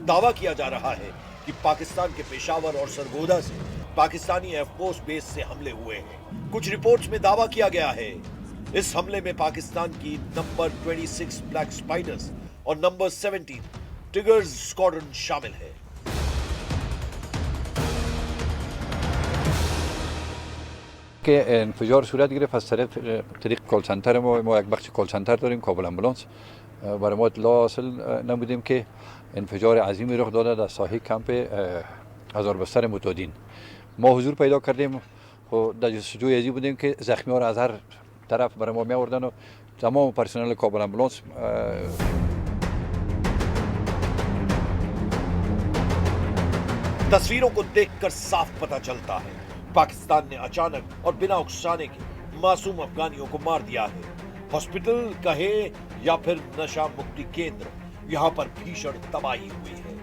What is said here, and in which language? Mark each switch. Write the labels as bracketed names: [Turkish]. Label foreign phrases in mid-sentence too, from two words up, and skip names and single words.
[Hindi] दावा किया जा रहा है कि पाकिस्तान के पेशावर और सरगोदा से पाकिस्तानी [English] airforce base [Hindi] से हमले हुए हैं। कुछ रिपोर्ट्स में दावा किया गया है इस हमले में पाकिस्तान की नंबर 26 ब्लैक स्पाइडर्स और नंबर 17 टिगर्स स्क्वाड्रन शामिल है। [Persian] که انفجار صورت گرفت از طریق [English] call center [Persian] ما یک بخش [English] call center [Persian] داریم، کابل امبولانس. برای ما اطلاع حاصل نمودیم که انفجار عظیمی رخ داده در ساحه کمپ هزار بستر متادین. ما حضور پیدا کردیم و در جستجوی ازی بودیم که زخمی ها را از هر طرف برای ما می آوردن و تمام پرسنل کابل امبولانس [Hindi] तस्वीरों को देखकर साफ पता चलता है पाकिस्तान ने अचानक और बिना उकसाने के मासूम अफगानियों को मार दिया है। हॉस्पिटल कहे या फिर नशा मुक्ति केंद्र, यहाँ पर भीषण तबाही हुई है।